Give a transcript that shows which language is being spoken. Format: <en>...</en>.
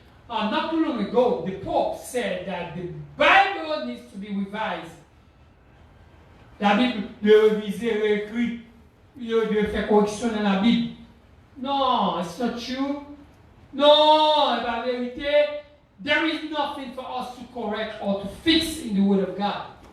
<en>Not too long ago, the Pope said that the Bible needs to be revised.</en> <fr>La Bible doit réviser, réécrire, il doit faire correction dans la Bible.</fr> <en>No, it's not true. No,</en> <fr>la vérité,</fr> <en>there is nothing for us to correct or to fix in the Word of God.</en>